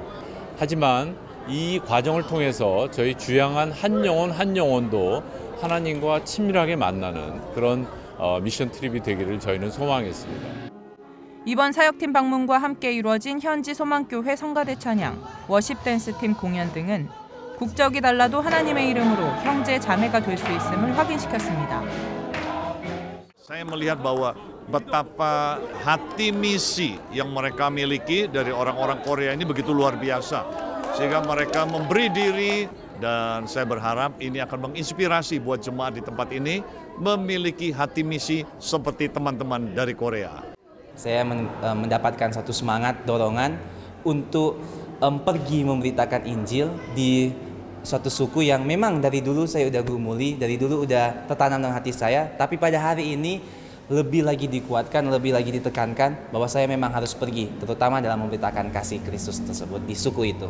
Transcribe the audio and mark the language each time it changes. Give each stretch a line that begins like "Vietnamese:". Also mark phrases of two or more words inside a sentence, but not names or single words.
Korean: 하지만 이 과정을 통해서 저희 주향한 한 영혼 한 영혼도 하나님과 친밀하게 만나는 그런 미션 트립이 되기를 저희는 소망했습니다. 이번 사역팀 방문과 함께 이루어진 현지 소망교회 성가대 찬양, 워십 댄스팀 공연 등은 국적이 달라도 하나님의 이름으로 형제 자매가 될 수 있음을 확인시켰습니다.
Indonesian: Saya melihat bahwa betapa hati misi yang mereka miliki dari orang-orang Korea ini begitu luar biasa. Sehingga mereka memberi diri dan saya berharap ini akan menginspirasi buat jemaat di tempat ini memiliki hati misi seperti teman-teman dari Korea. Saya mendapatkan satu semangat, dorongan untuk pergi memberitakan Injil di suatu suku yang memang dari dulu saya udah gumuli, dari dulu udah tertanam dalam hati saya, tapi pada hari ini lebih lagi dikuatkan, lebih lagi ditekankan bahwa saya memang harus pergi, terutama dalam memberitakan kasih Kristus tersebut di suku itu.